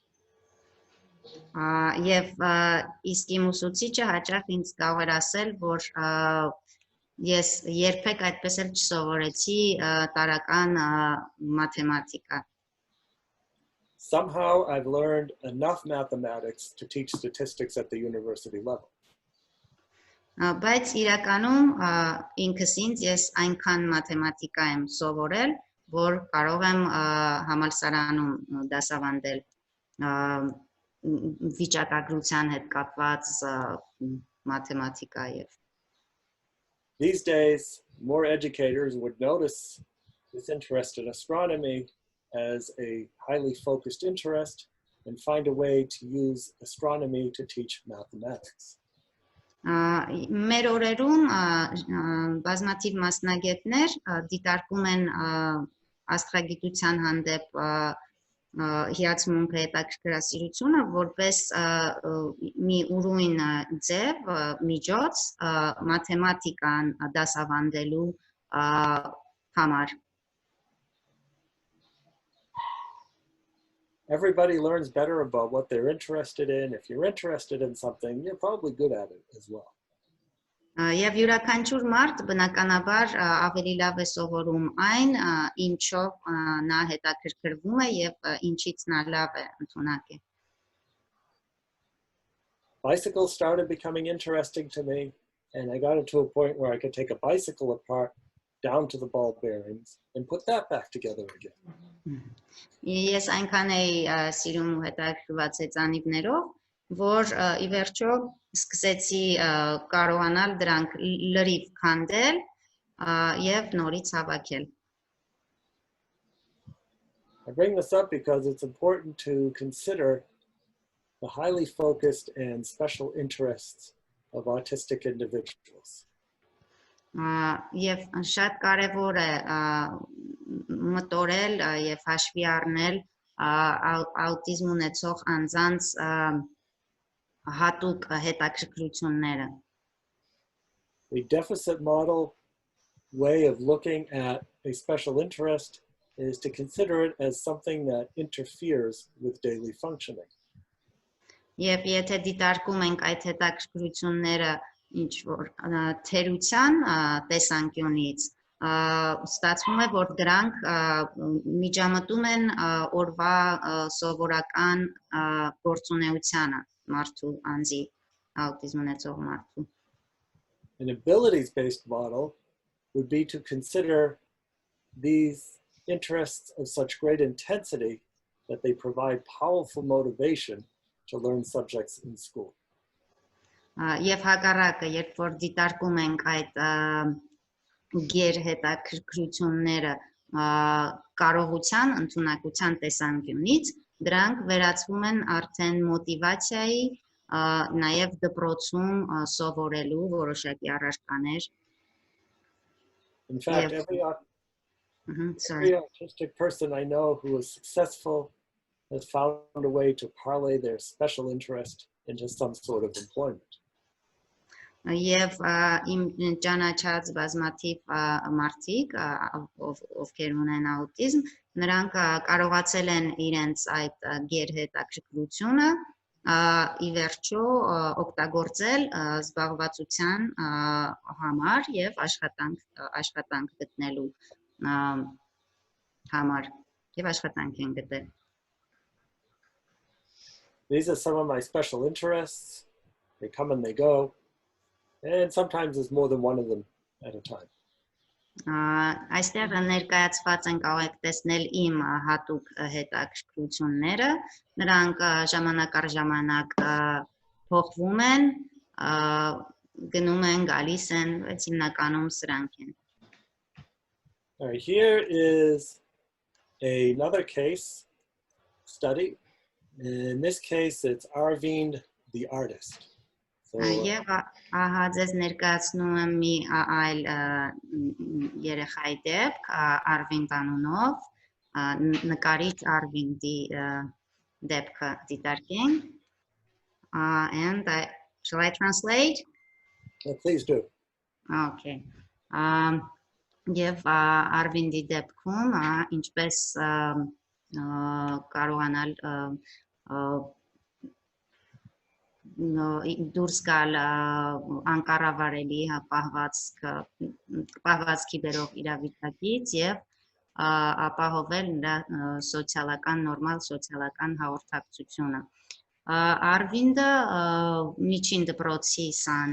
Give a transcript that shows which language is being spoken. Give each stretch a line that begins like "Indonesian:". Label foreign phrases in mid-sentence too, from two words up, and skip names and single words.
Armenian: Եվ իսկ իմ ուսուցիչը հաճախ ինձ կարող էր ասել, որ ես երբեք այդպես էլ չսովորեցի տարական մաթեմատիկա։
English: Somehow I've learned enough mathematics to teach statistics at the university level.
Armenian: Բայց իրականում ինքս ինձ ես այնքան մաթեմատիկա եմ սովորել, որ կարող եմ համալսարանում դասավանդել վիճակագրության հետ կապված մաթեմատիկա եւ
English: These days, more educators would notice this interest in astronomy as a highly focused interest and find a way to use astronomy to teach mathematics.
Armenian: Մեր օրերում բազմաթիվ մասնագետներ դիտարկում են աստղագիտության հանդեպ հիացմունքը հետաքրքրասիրությունը որպես մի ուրույն ձև միջոց մաթեմատիկան դասավանդելու համար
English: Everybody learns better about what they're interested in. If you're interested in something, you're probably good at it as well.
Armenian: Եվ յուրաքանչյուր մարդ բնականաբար ավելի լավ է սովորում այն, ինչով նա հետաքրքրվում է եւ ինչից նա լավ է ընդունակ է։
English: Bicycles started becoming interesting to me, and I got it to a point where I could take a bicycle apart down to the ball bearings and put that back together again.
Armenian: Ես այնքան էի սիրում ու հետաքրքրված հեծանիվներով, որ ի վերջո սկսեցի կարողանալ դրանք լրիվ քանդել եւ նորից հավաքել։
English: I bring this up because it's important to consider the highly focused and special interests of autistic individuals.
Armenian: Եվ շատ կարևոր է մտորել եւ հաշվի առնել աուտիզմ ունեցող անձանց հատուկ հետաքրքրությունները։
English: The deficit model way of looking at a special interest is to consider it as something that interferes with daily functioning.
Armenian: Եվ եթե դիտարկում ենք այդ հետաքրքրությունները ինչ որ թերության տեսանկյունից, ստացվում է, որ դրանք միջամտում են օրվա սովորական գործունեությանը մարդու անձի աուտիզմ ունեցող մարդու։
English: An abilities-based model would be to consider these interests of such great intensity that they provide powerful motivation to learn subjects in school.
Armenian: Եվ հակառակը, երբ որ դիտարկում ենք այդ գերհետաքրքրությունները կարողության, ընդունակության տեսանկյունից, դրանք վերածվում են արդեն մոտիվացիայի, նաև դպրոցում սովորելու որոշակի առարկաներ։
English: In fact, every autistic person I know who is successful has found a way to parlay their special interest into some sort of employment.
Armenian: Եվ իմ ճանաչած բազմաթիվ մարդիկ, ովքեր ունեն աուտիզմ, նրանք կարողացել են իրենց այդ գերհետաքրքրությունը ի վերջո օգտագործել զբաղվածության համար եւ աշխատանք գտնելու համար եւ աշխատանք են գտել։
English: These are some of my special interests. They come and they go. And sometimes there's more than one of them at a time.
Armenian: Այստեղ ներկայացված են կարող եք տեսնել իմ հատուկ հետաքրքրությունները, նրանք ժամանակ առ ժամանակ փոխվում են, գնում են, գալիս են, բայց հիմնականում սրանք են։
English: All right, here is another case study. In this case, it's Arvind, the artist.
Armenian: Եվ ահա ձեզ ներկայացնում եմ մի այլ երեխայի դեպք, Արվինդ անունով, նկարիչ Արվինդի դեպքը դիտարկենք.
English: And shall I translate? Yeah, please do. Okay.
Armenian: Եվ Արվինդի դեպքում ինչպես կարողանալ դուրս գալ անկառավարելի պահվածքի բերող իրավիճակից եւ ապահովել նրա սոցիալական նորմալ սոցիալական հաղորդակցությունը։ Արվինդը միջին դպրոցի սան